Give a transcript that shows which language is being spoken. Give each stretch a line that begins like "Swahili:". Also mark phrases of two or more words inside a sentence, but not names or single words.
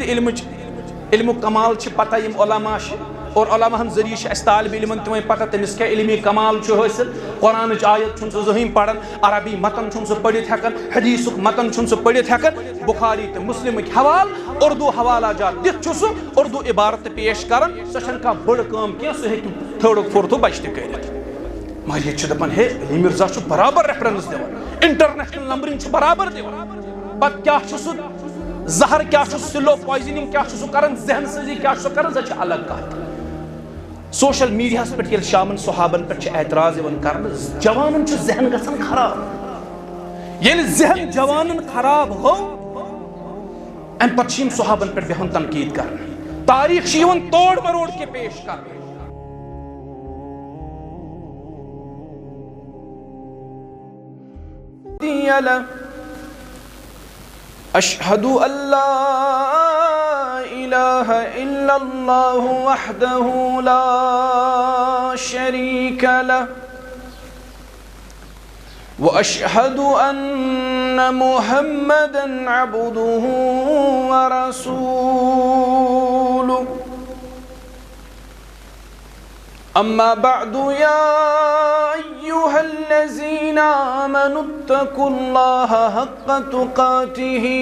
Kashmiri: علمُک کمال چھِ پتہ یم علما چھِ اور علما ہن ذریعہ چھِ اَسہِ طالب علمن تہِ وۄنۍ پتہ تٔمِس کیٛاہ علمی کمال چھُ حٲصِل قرآنٕچ آیت چھُنہٕ سُہ زٕہٕنۍ پران عربی متن چھُنہٕ سُہ پٔرِتھ ہٮ۪کان حدیثُک متن چھُنہٕ سُہ پٔرِتھ ہٮ۪کان بخاری تہٕ مسلمٕکۍ حوالہٕ اردو حوالہ جات دِتھ چھُ سُہ اردو عبارت تہِ پیش کران سۄ چھنہٕ کانٛہہ بٔڑ کٲم کینٛہہ سُہ ہیٚکہِ 3rd 4th بچہِ تہِ کٔرِتھ مگر ییٚتہِ چھِ دپان ہے علی مرزا چھُ برابر ریفرنس دِوان
English: international numbering
Kashmiri: چھُ برابر دِوان پتہٕ کیاہ چھُ سُہ زہر کیاہ چھُ
English: slow poisoning
Kashmiri: کیاہ چھُ سُہ کران ذہن سٲزی کیاہ چھُ سُہ کران سۄ چھِ الگ کتھ سوشل میڈیاہس پٮ۪ٹھ ییٚلہِ شامن صحابن پٮ۪ٹھ چھِ اعتراض یِوان کرنہٕ جوانن چھُ ذہن گژھان خراب ییٚلہِ ذہن جوانن خراب گوٚو امہِ پتہٕ چھِ یِم صحابن پٮ۪ٹھ بیہوان تنقیٖد کرنہٕ تاریخ چھِ یِوان
Urdu: توڑ مروڑ کے
Kashmiri: پیش کرنہٕ
Arabic: اشہد ان لا الہ الا اللہ وحدہ لا شریک لہ واشہد ان محمدا عبدہ ورسولہ اما بعد یا ایها الذین آمنوا اتقوا اللہ حق تقاته